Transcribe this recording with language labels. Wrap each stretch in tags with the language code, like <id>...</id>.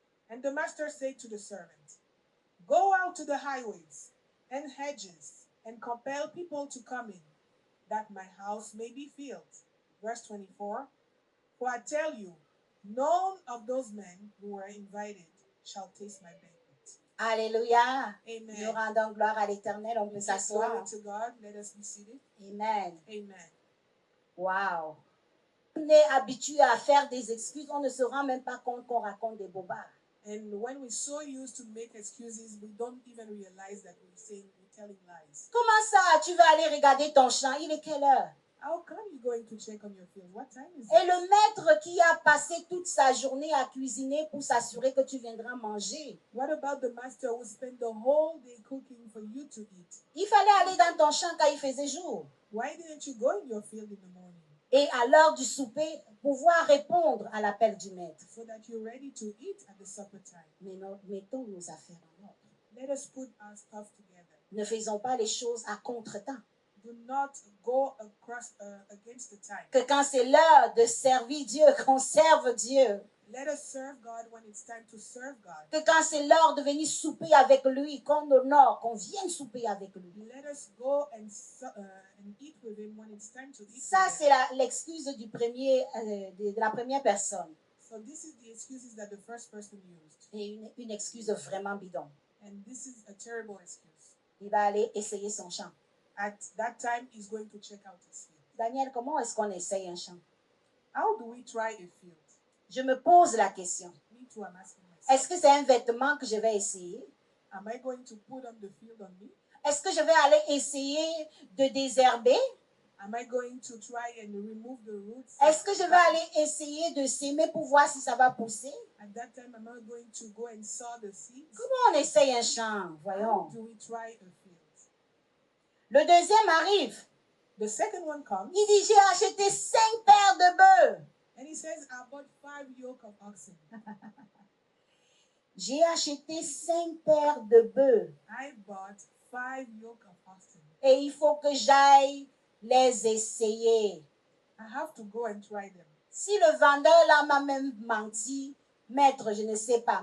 <en>And the master said to the servant, Go out to the highways and hedges, and compel people to come in, that my house may be filled. Verse 24, For I tell you, none of those men who were invited shall taste my banquet.</en> <fr>Alléluia. Nous Amen. rendons gloire à l'Éternel. On peut</fr> <en>We give</en> <fr>s'asseoir.</fr> <en>glory to God. Let us be seated. Amen. Amen. Wow.</en> <fr>On est habitué à faire des excuses. On ne se rend même pas compte qu'on raconte des bobards.</fr> <en>And when we're so used to make excuses, we don't even realize that we're telling lies.</en> <fr>Comment ça, tu vas aller regarder ton champ? Il est quelle heure?</fr> <en>How come you're going to check on your field? What time is</en> <fr>Et le maître qui a passé toute sa journée à cuisiner pour s'assurer que tu viendras manger.</fr> <en>What about the master who spent the whole day cooking for you to eat?</en> <fr>Il fallait aller dans ton champ quand il faisait jour.</fr> <en>Why didn't you go in your field in the morning?</en> <fr>Et à l'heure du souper, pouvoir répondre à l'appel du maître.</fr> <en>So that you're ready to eat at the supper time.</en> <fr>Mais mettons nos affaires en ordre.</fr> <en>Let us put our stuff together.</en> <fr>Ne faisons pas les choses à contre-temps.</fr> <en>Do not go against the time.</en> <fr>Que quand c'est l'heure de servir Dieu, qu'on serve Dieu.</fr> <en>Let us serve God when it's time to serve God.</en> <fr>Que quand c'est l'heure de venir souper avec lui, qu'on honore, qu'on vienne souper avec lui.</fr> <en>Let us go and eat with him when it's time to eat.</en> <fr>Ça,</fr> <en>with</en> <fr>c'est l'excuse du premier, de la première personne.</fr> <en>So this is the excuses that the first person used.</en> <fr>Et une excuse vraiment bidon.</fr> <en>And this is a terrible excuse.</en> <fr>Il va aller essayer son champ.</fr> <en>At that time, he's going to check out his field.</en> <fr>Daniel, comment est-ce qu'on essaye un champ?</fr> <en>How do we try a field?</en> <fr>Je me pose la question.</fr> <en>Me too, I'm asking myself.</en> <fr>Est-ce que c'est un vêtement que je vais essayer?</fr> <en>Am I going to put on the field on me?</en> <fr>Est-ce que je vais aller essayer de désherber?</fr> <en>Am I going to try and remove the roots?</en> <fr>Est-ce que je vais aller essayer de s'aimer pour voir si ça va pousser?</fr> <en>At that time, am I going to go and sow the seeds?</en> <fr>Comment on essaye un champ?</fr> <en>How</en> <fr>Voyons.</fr> <en>do we try a field?</en> <fr>Le deuxième arrive.</fr> <en>The second one comes,</en> <fr>Il dit, j'ai acheté 5 paires de bœufs.</fr> <en>and he says, I bought 5 yoke of oxen.</en> <fr>J'ai acheté 5 paires de bœufs.</fr> <en>I bought 5 yoke of oxen.</en> <fr>Et il faut que j'aille les essayer.</fr> <en>I have to go and try them.</en> <fr>Si le vendeur là m'a même menti, maître, je ne sais pas.</fr>